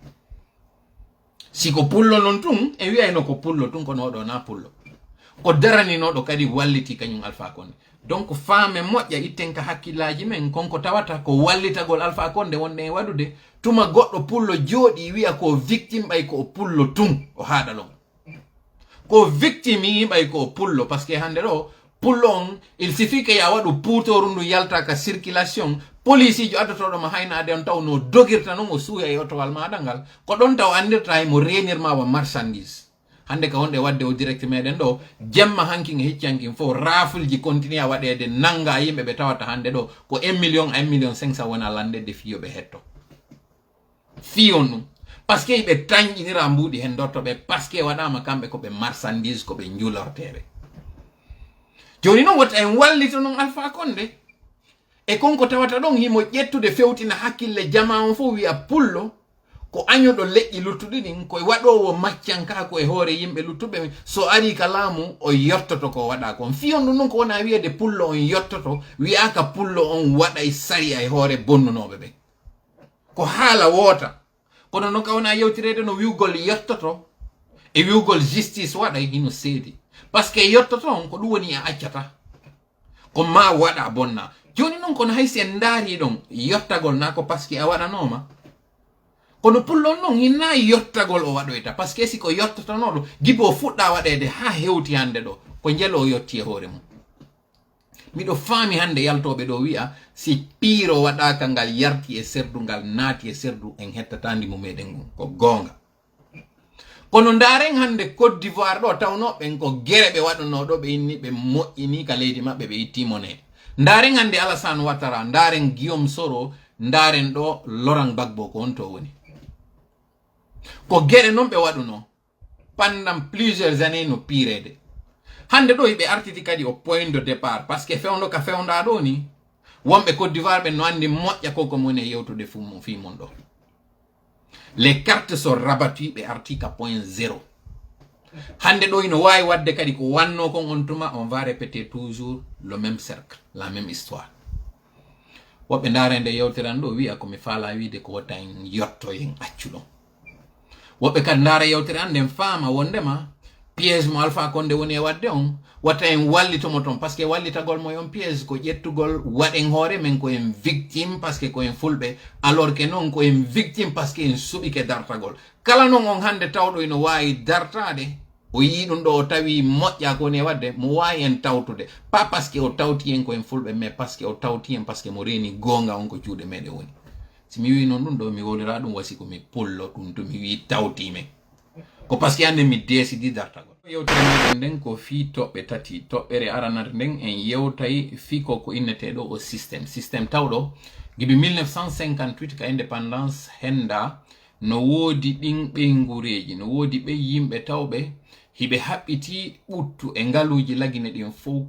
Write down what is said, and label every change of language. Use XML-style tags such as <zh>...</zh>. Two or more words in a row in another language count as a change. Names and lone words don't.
<ff>siko pullo non tun en wiyayno ko pullo tun kono oɗo na pullo o daraninoɗo kadi walliti kañum Alpha Condé donc faame moƴƴa itten ka hakkillaji men konko tawata ko wallitagol Alpha Condé wonde e waɗude tuma goɗɗo pullo jooɗi wiya ko victime ɓay ko pullo tun o haɗalon ko victime yiɓay ko pullo</ff> <fr>par ce que</fr> <ff>hande ɗo pullo on</ff> <fr>il suffit</fr> <ff>que ya waɗu puutoru ndu yalta ka circulation police jo addotoɗoma haynade on taw no dogirta noon o suuya e otowal maɗa ngal ko ɗon taw andirta mo renirma wa marchandise hande ka wonde wadde o direct meɗen ɗo jemma hankin e hiccankin fof rafulji continue a waɗede nanga yimɓe ɓe tawata hande ɗo ko 1 million 1 million 500 wona landede fiyoɓe hetto fiyon ɗum</ff> <fr>par ce que</fr> <ff>ɓe tañƴinira mbuɗi hen dottoɓe</ff> <fr>par ce que</fr> <ff>waɗama kamɓe koɓe marchandise koɓe julorteɓe joni noon wota en wallita noon Alpha Condé e konko tawata ɗon himo ƴettude fewtina hakkille jama on fof wiya pullo ko añoɗo leƴƴi luttuɗi ɗin koye waɗowo maccankako e hoore yimɓe luttuɓe so ari ka laamu o yottoto ko waɗa kon fiyon ɗum noon ko wona wiyede pullo on yottoto wiyaka pullo on waɗay sariya e hoore bonnunoɓe ɓe ko haala woota kono noon ka wona yewtirede no wiwgol yottoto e wiwgol justice waɗay hino seedi</ff> <fr>par ce que</fr> <ff>yottoto on ko ɗum woni a accata ko ma waɗa bonna joni noon kono hay sen ndaari ɗon yottagol na ko</ff> <fr>par ce que</fr> <ff>a waɗanoma kono pullon noon hinna yottagol o waɗoyta</ff> <fr>par ce que</fr> <ff>si ko yottotonoɗo gibo o fuɗɗa waɗede ha hewti hande ɗo ko jelo o yetti e hoore mum miɗo faami hande yaltoɓe ɗo wi'a si piiro waɗaka ngal yarti e serdu ngal naati e serdu en hettatandi mo meɗen ngun ko gonga kono ndaren hande Côte d'Ivoire ɗo tawnoɓen ko guere ɓe waɗanoɗo ɓe inni ɓe moƴƴini ka leydi maɓɓe ɓe itti monede ndaren hande Alassane Ouattara ndaren Guillaume Soro ndaren ɗo Laurent Gbagbo ko on to woni ko guere noon ɓe waɗuno</ff> <fr>pendant plusieurs années</fr> <ff>no pirede hande ɗo ɓe artiti kadi</ff> <fr>au point de départ par ce que</fr> <ff>fewndo ka fewnda ɗo ni wonɓe Côte d'Ivoire ɓe no andi moƴƴa koko moni e yewtude fimon ɗo</ff> <fr>les cartes sont rabattues</fr> <ff>ɓe arti ka point 0 hande ɗo ino wawi wadde kadi ko wanno kon on tuma on</ff> <fr>va répéter toujours le même cercle la même histoire</fr> <ff>woɓɓe ndarende yewtiran ɗo wiya komi faala wiide ko watta en yotto en accuɗon woɓɓe kadi ndaara yewtere an nden faama wondema piège mo Alpha Condé woni e wadde on wata en wallitomo ton</ff> <fr>parce que</fr> <ff>wallitagol mo yon piège ko ƴettugol waɗen hoore men ko en victime parce que ko en fulɓe</ff> <fr>alors que</fr> <ff>non ko en victime</ff> <fr>parce que</fr> <ff>en suɓike dartagol kala non on hande tawɗo ino wawi dartade o yi ɗum ɗo o tawi moƴƴa ko ne wadde mo wawi en tawtude</ff> <fr>pas parce que</fr> <ff>o tawti en ko en fulɓe</ff> <fr>mais parce que</fr> <ff>o tawti en</ff> <fr>parce que</fr> <ff>mo reni gonga on ko juuɗe meɗen woni si mi wi noon ɗum ɗo mi wolira ɗum wasi ko mi pullo ɗum to mi wi tawtime ko</ff> <fr>parce que</fr> <ff>ande mi décidi dartagol yewtere meɗen nden ko fi toɓɓe tati toɓɓere aranare nden en yewtay fi ko inneteɗo o systéme tawɗo gibi 1958 ka indépendance henda no woodi ɗin ɓeygureji no woodi ɓe yimɓe tawɓe hiɓe haɓɓiti ɓuttu e ngaluji lagine ɗin fof</ff>